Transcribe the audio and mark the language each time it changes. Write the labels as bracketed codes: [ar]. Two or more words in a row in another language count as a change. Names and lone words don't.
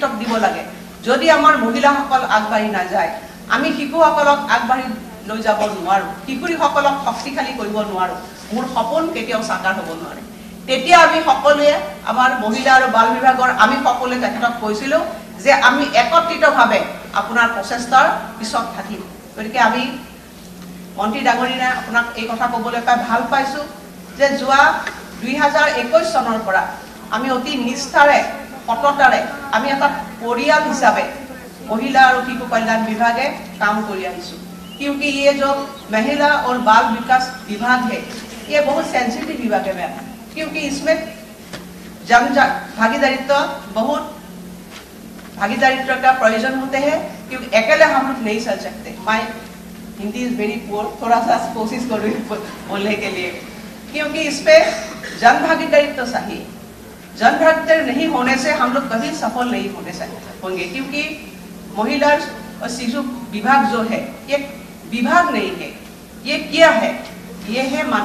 [as] দিব লাগে যদি আমাৰ মহিলাসকল আগবাঢ়ি নাযায় আমি শিশুসকলক আগবাঢ়ি লৈ যাব নোৱাৰো কিশোৰীসকলক শক্তিশালী কৰিব নোৱাৰো মোৰ সপোন কেতিয়াও সাকাৰ হ'ব নোৱাৰে তেতিয়া আমি সকলোৱে আমাৰ মহিলা আৰু বাল বিভাগৰ আমি সকলোৱে তেখেতক কৈছিলো যে আমি একত্ৰিতভাৱে আপোনাৰ প্ৰচেষ্টাৰ পিছত থাকিম গতিকে আমি মন্ত্ৰী ডাঙৰীয়াই আপোনাক এই কথা ক'বলৈ পাই ভাল পাইছো যে যোৱা 2021 চনৰ পৰা আমি অতি নিষ্ঠাৰে সততাৰে আমি এটা পৰিয়াল হিচাপে [hi] महिला और शिशु कल्याण विभाग काम कर क्योंकि ये जो महिला और बाल विकास विभाग है ये बहुत सेंसिटिव विभाग है मैम क्योंकि इसमें जन भागीदारित्व बहुत भागीदारित्व का प्रयोजन होते हैं क्योंकि अकेले हम लोग नहीं चल सकते [en] My Hindi is very poor [hi] थोड़ा सा कोशिश करूँ बोलने के लिए क्योंकि इस पे जन भागीदारित्व चाहिए जन भागीदारी नहीं होने से हम लोग कभी सफल नहीं होंगे क्योंकि महिला और शिशु विभाग जो है ये विभाग नहीं है ये क्या है ये है